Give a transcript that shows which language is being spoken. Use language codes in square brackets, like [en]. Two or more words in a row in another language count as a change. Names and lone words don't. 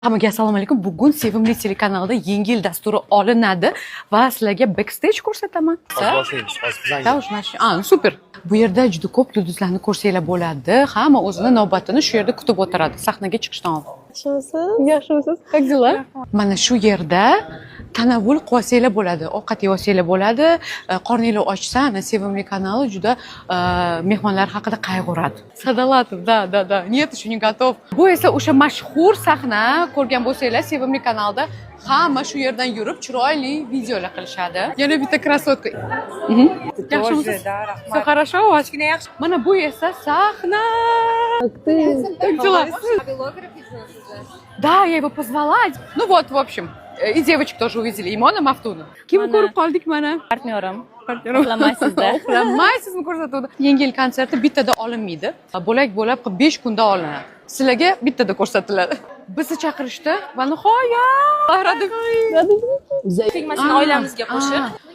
[uz] Hammaga assalomu alaykum. Bugun Sevimli telekanalida Yangi yil dasturi olinadi va sizlarga backstage ko'rsataman. Super. Bu yerda juda ko'p yulduzlarni ko'rsanglar bo'ladi. Hamma o'zini navbatini shu yerda kutib o'tiradi sahnaga chiqishdan oldin. Yaxshimisiz? [ru] Как дела? [uz] Mana shu yerda tanovul qilsanglar bo'ladi, ovqat yesanglar bo'ladi. Qorninglar ochsa, ana Sevimli kanali juda mehmonlar haqida qayg'uradi. Sadalatov, da. [ru] Нет, еще не готов. [uz] Bu esa o'sha mashhur sahna, ko'rgan bo'lsanglar Sevimli kanalda hamma shu yerdan yurib chiroyli videolar qilishadi. Yana bitta krasotka. Yaxshimisiz? [ru] Все хорошо у вас? [uz] Mana bu esa sahna. [ru] Как дела? Да, я его позвала. Ну вот, в общем, и девочек тоже увидели. Имона Мафтуна. [uz] Kimni ko'rib qoldik mana? Partnyorim. Uxlamaysizda. Uxlamaysizmi ko'rsatuvda? Yangi yil konserti bittada olinmaydi. Bo'lak-bo'lak 5 kunda olinadi. Sizlarga bittada ko'rsatiladi. Bizni chaqirishdi va nihoyat Tegmasini oilamizga qo'shib